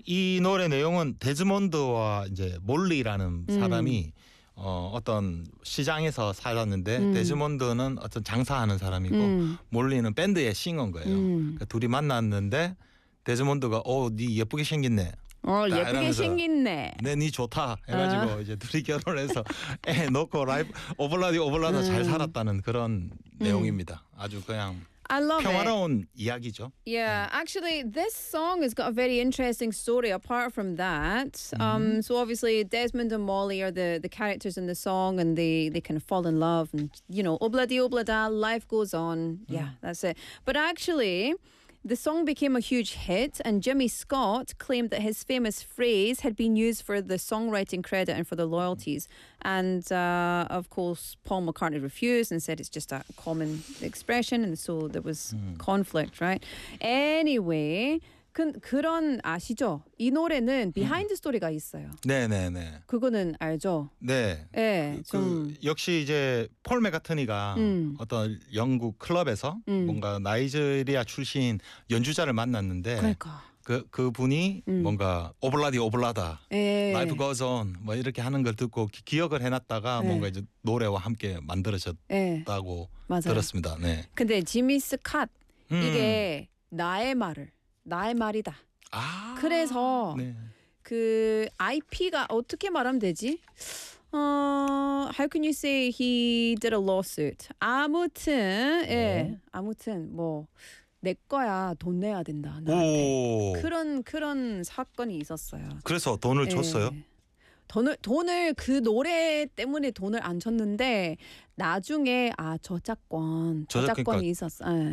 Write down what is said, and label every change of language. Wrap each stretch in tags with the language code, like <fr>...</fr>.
<ko>이 노래 내용은 데즈몬드와 이제 몰리라는 사람이 어떤 시장에서 살았는데 데즈몬드는 어떤 장사하는 사람이고 몰리는 밴드의 싱어인 거예요. 그러니까 둘이 만났는데. 데즈몬드가 어, 네 예쁘게 생겼네. 네, 네 좋다. 해가지고 어. 이제 둘이 결혼해서 애 놓고 라이프 오블라디 오블라다 잘 살았다는 그런 내용입니다. 아주 그냥 평화로운</ko> <en>it.</en> <ko>이야기죠.</ko> <en>Yeah, 네. actually, this song has got a very interesting story. Apart from that, so obviously Desmond and Molly are the characters in the song, and they kind of fall in love, and you know, Obladi Oblada, life goes on. Yeah, that's it. But actually. The song became a huge hit, and Jimmy Scott claimed that his famous phrase had been used for the songwriting credit and for the royalties. And of course, Paul McCartney refused and said it's just a common expression, and so there was conflict, right?</en> <ko>Anyway, 그런 아시죠? 이 노래는 비하인드 스토리가 있어요. 네네네. 그거는 알죠? 네. 예. 네, 그 역시 이제 폴 매카트니가 어떤 영국 클럽에서 뭔가 나이지리아 출신 연주자를 만났는데 그분이 뭔가 오블라디 오블라다, 라이프 거즈 온 뭐 이렇게 하는 걸 듣고 기억을 해놨다가 에이. 뭔가 이제 노래와 함께 만들어졌다고 들었습니다. 네. 근데 지미 스캇 이게 나의 말을 나의 말이다. 아~ 그래서 네. 그 IP가 어떻게 말하면 되지?</ko> <en>How can you say he did a lawsuit?</en> <ko>아무튼 예, 아무튼 뭐 내 거야 돈 내야 된다. 오~ 그런 사건이 있었어요. 그래서 돈을 예. 줬어요? 돈을 그 노래 때문에 돈을 안 줬는데 나중에 아 저작권이 있었어.</ko>